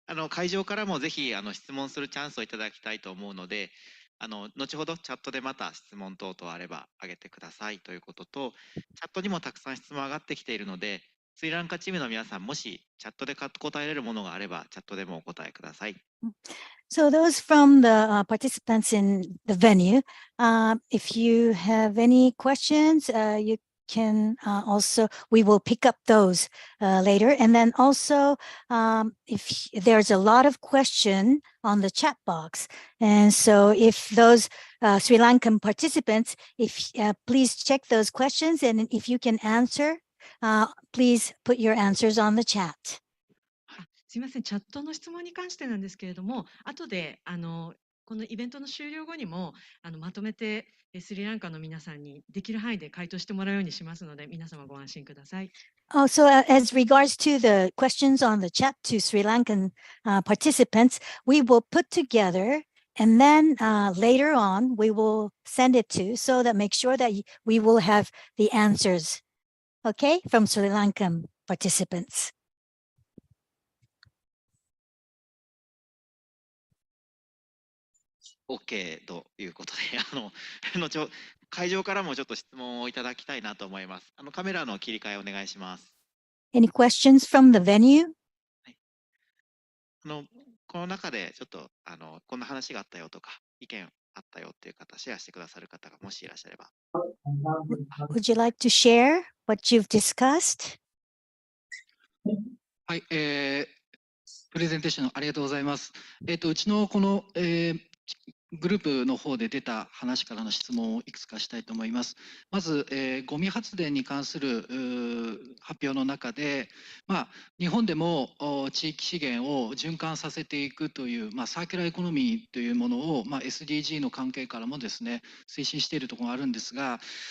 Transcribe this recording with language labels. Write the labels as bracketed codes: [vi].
[ja] 会場からもぜひ質問するチャンスをいただきたいと思うので、後ほどチャットでまた質問等々あれば上げてくださいということと、チャットにもたくさん質問上がってきているので、スリランカチームの皆さん、もしチャットで答えれるものがあれば、チャットでもお答えください。 [en] So those from the participants in the venue, if you have any questions, you can also, we will pick up those later. And then also, if there's a lot of question on the chat box. And so if those Sri Lankan participants, if please check those questions. And if you can answer, please put your answers on the chat. [ja] すみません、チャットの質問に関してなんですけれども、後でこのイベントの終了後にもまとめてスリランカの皆さんにできる範囲で回答してもらうようにしますので、皆様ご安心ください。 [en] So as regards to the questions on the chat to Sri Lankan participants, we will put together and then later on we will send it to so that make sure that we will have the answers, okay, from Sri Lankan participants. OK [ja] ということで、会場からもちょっと質問をいただきたいなと思います。カメラの切り替えお願いします。 [en] Any questions from the venue? [ja] この中でちょっとこんな話があったよとか意見あったよっていう方、シェアしてくださる方がもしいらっしゃれば。 [en] Would you like to share what you've discussed? [ja] はい、プレゼンテーションありがとうございます。うちのこの、グループの方で出た話からの質問をいくつかしたいと思います。まず、ゴミ発電に関する発表の中で、日本でも地域資源を循環させていくという、サーキュラーエコノミーというものを、SDG の関係からもですね、推進しているところがあるんですが、